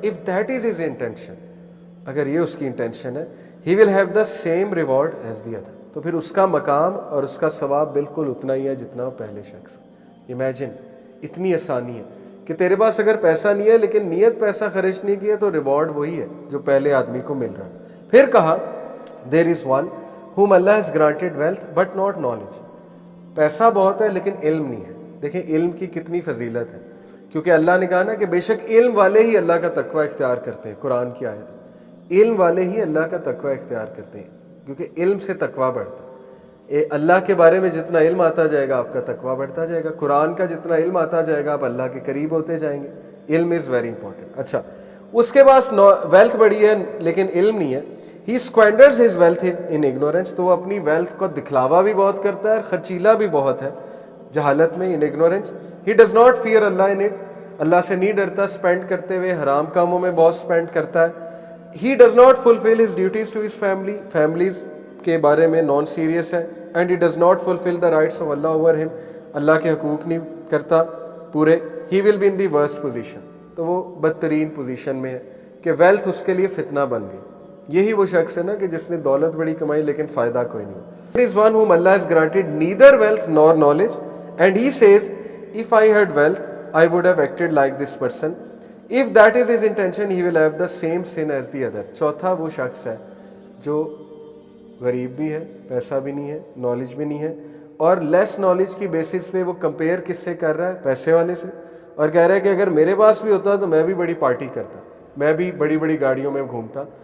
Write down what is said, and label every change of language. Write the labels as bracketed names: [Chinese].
[English] if that is his intention, [Urdu] اگر یہ اس کی انٹینشن ہے، [English] he will have the same reward as the other, [Urdu] تو پھر اس کا مقام اور اس کا ثواب بالکل اتنا ہی ہے جتنا پہلے شخص. امیجن، اتنی آسانی ہے کہ تیرے پاس اگر پیسہ نہیں ہے لیکن نیت پیسہ خرچ نہیں کیا تو ریوارڈ وہی ہے جو پہلے آدمی کو مل رہا ہے. پھر کہا [English] There is one whom Allah has granted wealth but not knowledge. [Urdu] پیسہ بہت ہے لیکن علم نہیں ہے. دیکھیں علم کی کتنی فضیلت ہے، کیونکہ اللہ نے کہا نا کہ بے شک علم والے ہی اللہ کا تقوی اختیار کرتے ہیں. قرآن کی آیت ہے، علم والے ہی اللہ کا تقوی اختیار کرتے ہیں، کیونکہ علم سے تقوی بڑھتا ہے. اللہ کے بارے میں جتنا علم آتا جائے گا آپ کا تقوی بڑھتا جائے گا. قرآن کا جتنا علم آتا جائے گا آپ اللہ کے قریب ہوتے جائیں گے. [English] علم is very important. [Urdu] اچھا، اس کے پاس ویلتھ بڑی ہے لیکن علم نہیں ہے. [English] he squanders his wealth in ignorance, [Urdu] تو وہ اپنی ویلتھ کو دکھلاوا بھی بہت کرتا ہے اور خرچیلا بھی بہت ہے جہالت میں، [English] In ignorance. He does not fear Allah in it, [Urdu] اللہ سے نہیں ڈرتا اسپینڈ کرتے ہوئے، حرام کاموں میں بہت اسپینڈ کرتا ہے. [English] he does not fulfil his duties to his family, [Urdu] families کے بارے میں نان سیریس ہے. [English] and he does not fulfil the rights of Allah over him, [Urdu] اللہ کے حقوق نہیں کرتا پورے. [English] he will be in the worst position, [Urdu] تو وہ بدترین پوزیشن میں ہے کہ ویلتھ اس کے لیے فتنہ بن گئی. یہی وہ شخص ہے نا کہ جس نے دولت بڑی کمائی لیکن فائدہ کوئی نہیں. [English] There is one whom Allah has granted neither wealth nor knowledge, and he says, if I had wealth, I would have acted like this person. If that is his intention, he will have the same sin as the other. [Urdu] چوتھا وہ شخص ہے جو غریب بھی ہے، پیسہ بھی نہیں ہے، نالج بھی نہیں ہے، اور لیس نالج کی بیسس پہ وہ کمپیئر کس سے کر رہا ہے؟ پیسے والے سے. اور کہہ رہا ہے کہ اگر میرے پاس بھی ہوتا تو میں بھی بڑی پارٹی کرتا، میں بھی بڑی بڑی گاڑیوں میں گھومتا.